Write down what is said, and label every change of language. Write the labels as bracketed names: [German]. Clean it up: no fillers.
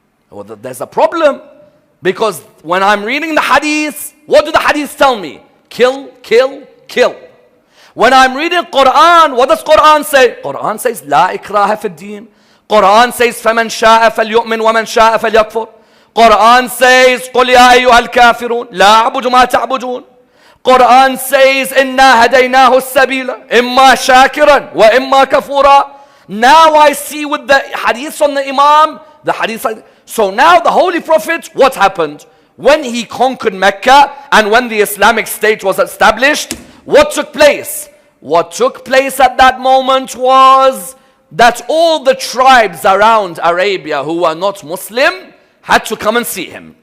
[English] Well, there's a problem. Because when I'm reading the hadiths, what do the hadiths tell me? Kill, kill, kill. When I'm reading Quran, what does Quran say? Quran says, [Arabic] La ikraha fi din. Quran says, فَمَنْ شَاءَ فَلْيُؤْمِنْ وَمَنْ شَاءَ فَلْيَكْفُرْ. Quran says, قُلْ يَا أَيُّهَا الْكَافِرُونَ لَا أَعْبُدُ مَا تَعْبُدُونَ. Quran says, إِنَّا هَدَيْنَاهُ السَّبِيلَ إِمَّا شَاكِرًا وَإِمَّا كَفُورًا. [English] Now I see with the hadiths on the Imam, the hadiths. So now the Holy Prophet, what happened? When he conquered Mecca and when the Islamic State was established, what took place? What took place at that moment was that all the tribes around Arabia who were not Muslim had to come and see him.